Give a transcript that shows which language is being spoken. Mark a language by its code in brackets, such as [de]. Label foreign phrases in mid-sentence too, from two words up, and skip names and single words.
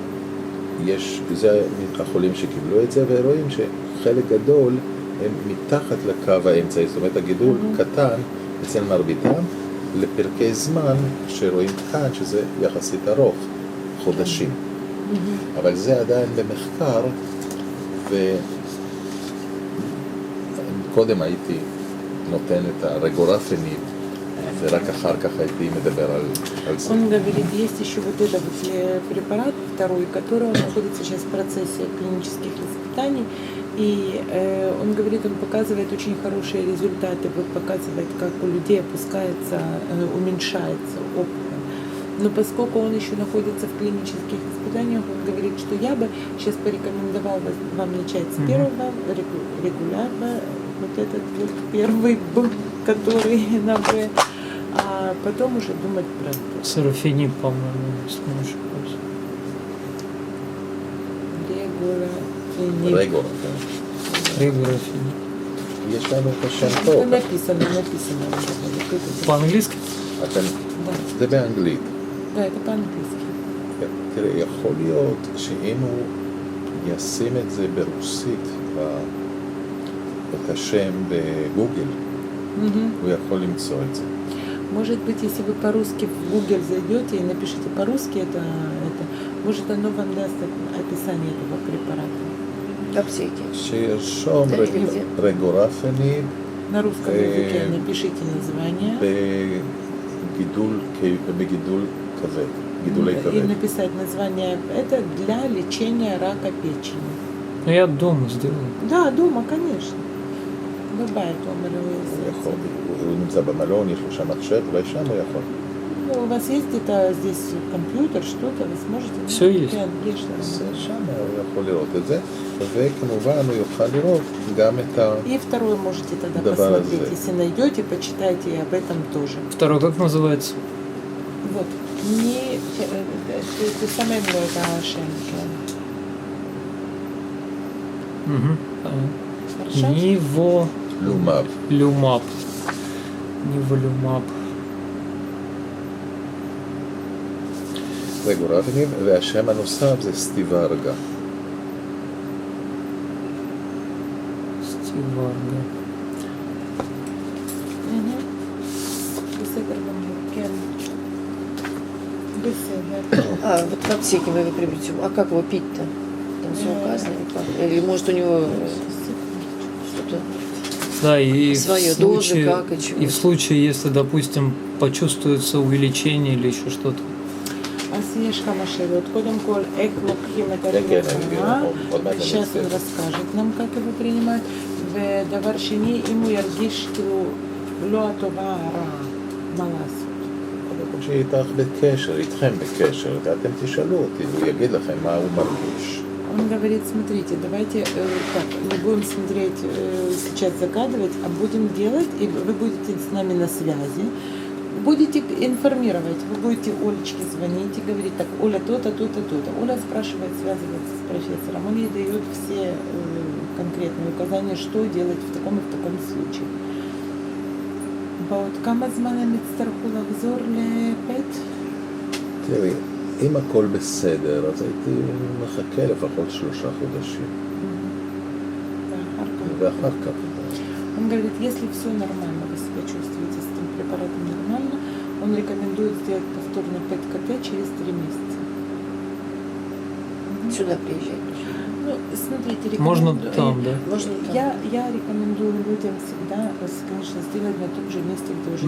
[he] אז יש, זה החולים שקיבלו את זה, ורואים שחלק גדול הם מתחת לקו האמצעי, זאת אומרת הגידול קטן אצל מרביתם לפרקי זמן שרואים כאן שזה יחסית ארוך, חודשים. אבל זה עדיין במחקר, וקודם הייתי нотен את הרגורפנין, ורק אחר כך הייתי מדבר על זה. [ru] Он говорит, есть еще вот этот вот препарат второй, который находится сейчас в процессе клинических испытаний. И он говорит, он показывает очень хорошие результаты, вот показывает, как у людей опускается, уменьшается опухоль. Но поскольку он еще находится в клинических испытаниях, он говорит, что я бы сейчас порекомендовал вам начать с первого регулярно, вот этот вот первый Б, который на Б, а потом уже думать про это. Сарафениб, по-моему, если не ошибаюсь. Регулярно. Регулярфениб. [he] יש לנו את השם [ru] Это [he] פה. [ru] написано. По-английски? [he] אתם, [ru] Да. [he] זה באנגלית. [ru] Да, это по-английски. [he] תראה, יכול להיות שאם הוא ישים את זה ברוסית, את השם בגוגל, הוא יכול למצוא את זה. [ru] Может быть, если вы по-русски в Google зайдете и напишите по-русски это, может оно вам даст описание этого препарата. Аптеки. [he] שירשום [ru] Да, везде. [he] רגורפנין [ru] На русском языке напишите название [he] בגידול כבד, גידולי [ru] и [he] כבד. [ru] написать название. Это для лечения рака печени. Ну, я дома сделаю. Да, дома, конечно. Бывает [he] הוא יכול, [ru] умер. [he] הוא נמצא במלון, יש לו שם מחשב, אולי שם הוא יכול. [ru] Ну, у вас есть где-то здесь компьютер, что-то, вы сможете? Всё есть. Конечно. אז שם הוא יכול לראות את זה, וכמובן הוא יוכל לראות גם את ה... И второе можете тогда Добавить, посмотреть, да. если найдете, почитайте и об этом тоже. Второй как называется? Вот. Не, ты самое мной это Шенке. Угу. Хорошо? [he] לומב. [ru] Ниволюмаб. Ниволюмаб. [he] רגורפנין, והשם הנוסף זה סטיברגה. [ru] Стиварга. Мгм. Беседер Гамбурген. Беседер. А, вот в аптеке вы его приобретете. А как его пить-то? Там все указано? Или как? Или может у него что-то... Да, и Своё, в дозы, случае, как и чего. и в случае, если, допустим, почувствуется увеличение или еще что-то. [he] אז יש כמה שאלות. קודם כל, איך לוקחים את הרפואה. [ru] Сейчас он расскажет нам, как его принимать. [he] ודבר שני, אם הוא ירגיש כאילו לא הטובה, הרעה, מה לעשות? שיהיה איתך בקשר, איתכם בקשר, ואתם תשאלו אותי, הוא יגיד לכם מה הוא מרגיש. [ru] Он говорит, смотрите, давайте так, не будем смотреть, сейчас загадывать, а будем делать, и вы будете с нами на связи, будете информировать, вы будете Олечке звонить и говорить, так, Оля то-то, то-то, то-то. Оля спрашивает, связывается с профессором, он ей дает все конкретные указания, что делать в таком и в таком случае. [he] בעוד כמה זמן הם יצטרכו לחזור לפט? תראי, אם הכל בסדר, אז הייתי מחכה לפחות 3 חודשים. ואחר כך. [ru] Он говорит, если все нормально, вы себя чувствуете с этим препаратом нормально, он рекомендует сделать повторный ПЭТ-КТ через 3 месяца. Сюда приезжать. Ну, смотрите, Можно рекомендую- там, да? Можно там. Я рекомендую людям всегда, конечно, сделать на том же месте, где уже